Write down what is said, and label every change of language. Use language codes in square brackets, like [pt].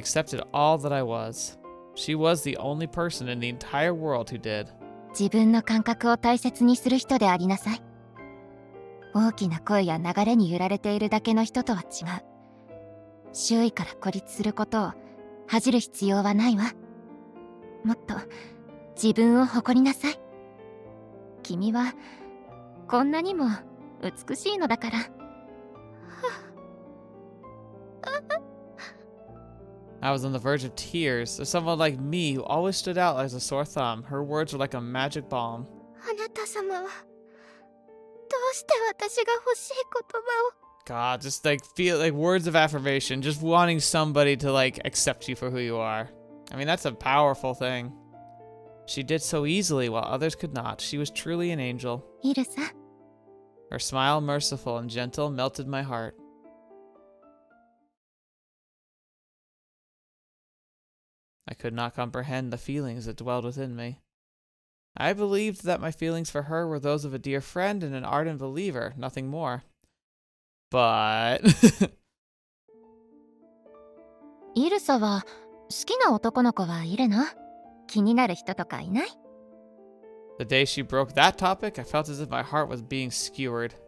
[en] She accepted all that I was. She was the only person in the entire world who did. [ja] 自分の感覚を大切にする人でありなさい。大きな声や流れに揺られているだけの人とは違う。周囲から孤立することを恥じる必要はないわ。もっと自分を誇りなさい。君はこんなにも美しいのだから。 [en] I was on the verge of tears. As someone like me who always stood out as a sore thumb, her words were like a magic balm. [ja] あなた様はどうして私が欲しい言葉を。 [en] God, just like feel like words of affirmation, just wanting somebody to like accept you for who you are. I mean, that's a powerful thing. She did so easily while others could not. She was truly an angel. [ja] イルサ。 [en] Her smile, merciful and gentle, melted my heart. I could not comprehend the feelings that dwelled within me. I believed that my feelings for her were those of a dear friend and an ardent believer, nothing more. But [ja] イルサは好きな男の子はいるの？気になる人とかいない？ [en] the day she broke that topic, I felt as if my heart was being skewered.